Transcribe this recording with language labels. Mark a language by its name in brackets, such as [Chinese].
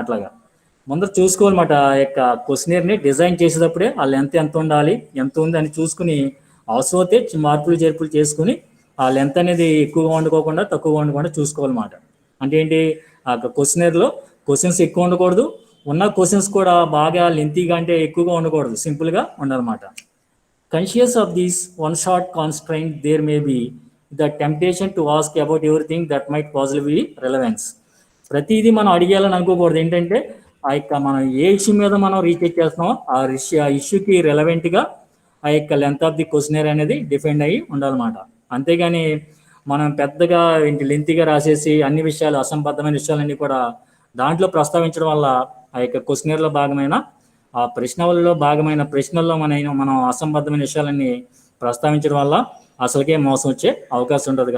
[Telugu] అట్లాగా ముందర చూసుకోవాలన్నమాట. ఆ యొక్క క్వశ్చనర్ని డిజైన్ చేసేటప్పుడే ఆ లెంత్ ఎంత ఉండాలి, ఎంత ఉంది అని చూసుకుని అవసరమైతే మార్పులు చేర్పులు చేసుకుని ఆ లెంత్ అనేది ఎక్కువగా వండుకోకుండా తక్కువగా వండకుండా చూసుకోవాలన్నమాట. అంటే ఏంటి, ఆ క్వశ్చనర్లో క్వశ్చన్స్ ఎక్కువ ఉండకూడదు, ఉన్న క్వశ్చన్స్ కూడా బాగా లెంతీగా అంటే ఎక్కువగా ఉండకూడదు, సింపుల్గా ఉండాలన్నమాట. [English] Conscious of this one short constraint, there may be the temptation to ask about everything that might possibly be relevance. [Telugu] ప్రతిదీ మనం అడిగేయాలని అనుకోకూడదు. ఏంటంటే ఆ యొక్క మనం ఏ ఇష్యూ మీద మనం రీసెర్చ్ చేస్తున్నామో ఆ ఇష్యూకి రెలవెంట్గా ఆ యొక్క లెంత్ ఆఫ్ ది క్వశ్చనర్ అనేది డిఫెండ్ అయ్యి ఉండాలన్నమాట. అంతేగాని మనం పెద్దగా లెంతీగా రాసేసి అన్ని విషయాలు అసంబద్ధమైన విషయాలన్నీ కూడా దాంట్లో ప్రస్తావించడం వల్ల ఆ యొక్క క్వశ్చనర్లో భాగమైన ఆ ప్రశ్నలలో భాగమైన ప్రశ్నల్లో మనం అసంబద్ధమైన విషయాలన్నీ ప్రస్తావించడం వల్ల అసలుకే మోసం వచ్చే అవకాశం ఉంటుంది.